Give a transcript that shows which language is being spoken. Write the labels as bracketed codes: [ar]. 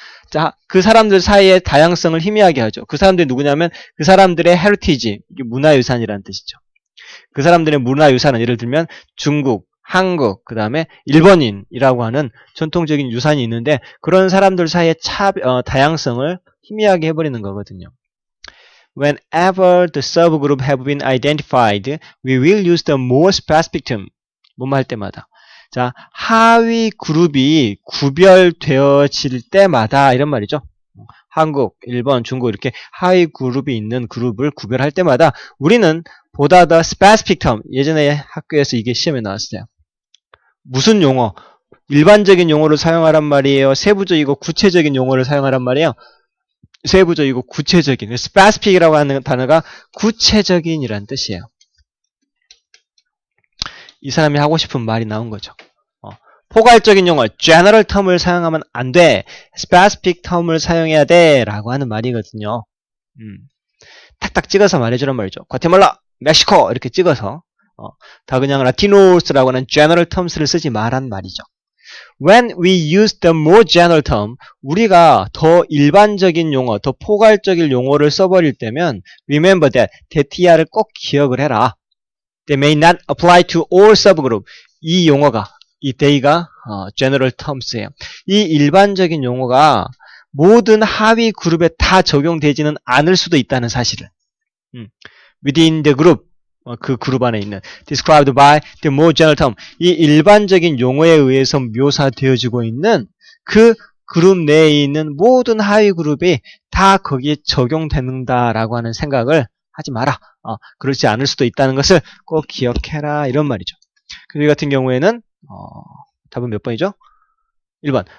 [ko] 자, 그 사람들 사이의 다양성을 희미하게 하죠. 그 사람들이 누구냐면 그 사람들의 헤리티지, 이게 문화유산이라는 뜻이죠. 그 사람들의 문화유산은 예를 들면 중국, 한국, 그 다음에 일본인이라고 하는 전통적인 유산이 있는데 그런 사람들 사이의 다양성을 희미하게 해버리는 거거든요. [en] Whenever the subgroup have been identified, we will use the more specific term. [ko] 뭐뭐 할 때마다. 자, 하위 그룹이 구별되어질 때마다 이런 말이죠. 한국, 일본, 중국 이렇게 하위 그룹이 있는 그룹을 구별할 때마다 우리는 보다 더 [en] specific term, [ko] 예전에 학교에서 이게 시험에 나왔어요. 무슨 용어? 일반적인 용어를 사용하란 말이에요? 세부적이고 구체적인 용어를 사용하란 말이에요? 세부적이고 구체적인, specific이라고 하는 단어가 구체적인이란 뜻이에요. 이 사람이 하고 싶은 말이 나온 거죠. 포괄적인 용어, [en] general term [ko] 을 사용하면 안 돼. [en] specific term [ko] 을 사용해야 돼. 라고 하는 말이거든요. 탁탁 찍어서 말해주란 말이죠. 과테말라, 멕시코 이렇게 찍어서 다 그냥 라티노스라고 하는 [en] general terms [ko] 를 쓰지 말란 말이죠. [en] When we use the more general term, [ko] 우리가 더 일반적인 용어, 더 포괄적인 용어를 써버릴 때면 [en] remember that, [ko] that야를 꼭 기억을 해라. [en] They may not apply to all subgroup. [ko] 이 용어가, 이 they가 [en] general terms [ko] 예요. 이 일반적인 용어가 모든 하위 그룹에 다 적용되지는 않을 수도 있다는 사실을. [en] Within the group, [ko] 그 그룹 안에 있는 [en] described by the more general term. [ko] 이 일반적인 용어에 의해서 묘사되어지고 있는 그 그룹 내에 있는 모든 하위 그룹이 다 거기에 적용된다라고 하는 생각을 하지 마라. 그렇지 않을 수도 있다는 것을 꼭 기억해라. 이런 말이죠. 그 같은 경우에는 답은 몇 번이죠? 1번.